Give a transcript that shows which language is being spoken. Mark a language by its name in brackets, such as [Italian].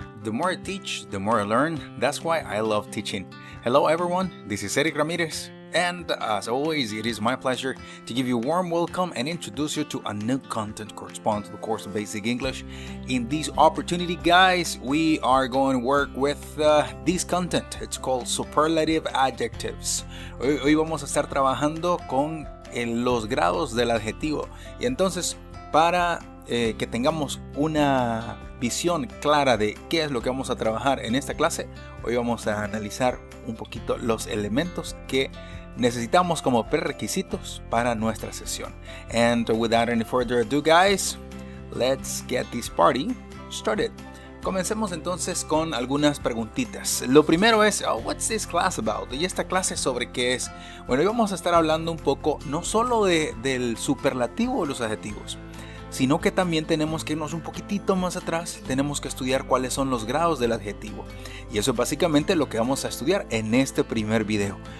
[English] the more I teach, the more I learn. That's why I love teaching. Hello everyone, this is Eric Ramirez, and as always, it is my pleasure to give you a warm welcome and introduce you to a new content corresponding to the course of Basic English. In this opportunity, guys, we are going to work with this content. It's called Superlative Adjectives. [Spanish] Hoy vamos a estar trabajando con los grados del adjetivo. Y entonces, para que tengamos una visión clara de qué es lo que vamos a trabajar en esta clase, hoy vamos a analizar un poquito los elementos que necesitamos como prerequisitos para nuestra sesión. [English] And without any further ado, guys, let's get this party started. [Spanish] Comencemos entonces con algunas preguntitas. Lo primero es, [English] what's this class about? [Spanish] ¿Y esta clase sobre qué es? Bueno, hoy vamos a estar hablando un poco no solo del superlativo de los adjetivos, sino que también tenemos que irnos un poquitito más atrás. Tenemos que estudiar cuáles son los grados del adjetivo. Y eso es básicamente lo que vamos a estudiar en este primer video.